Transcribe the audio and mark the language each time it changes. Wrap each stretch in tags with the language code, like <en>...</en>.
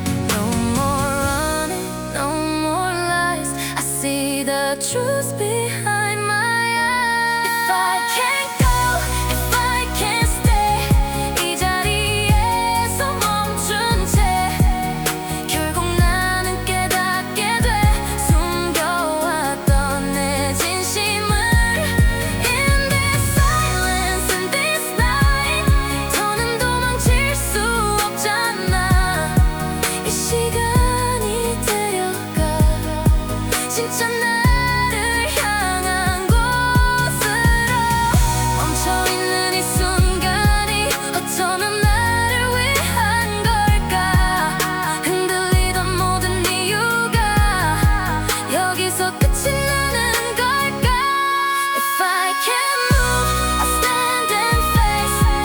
<en>No more running, no more lies. I see the truth behind my eyes. If I can't go, if I can't stay,</en> <ko>이 자리에서 멈춘 채 결국 나는 깨닫게 돼. 숨겨왔던 내 진심을.</ko> <en>In this silence, in this night,</en> <ko>더는 도망칠 수 없잖아. 이 시간이 데려가 진짜 나를 향한 곳으로. 멈춰있는 이 순간이 어쩌면 나를 위한 걸까. 흔들리던 모든 이유가 여기서 끝이 나는 걸까.</ko> <en>If I can't move, I'll stand and face.</en>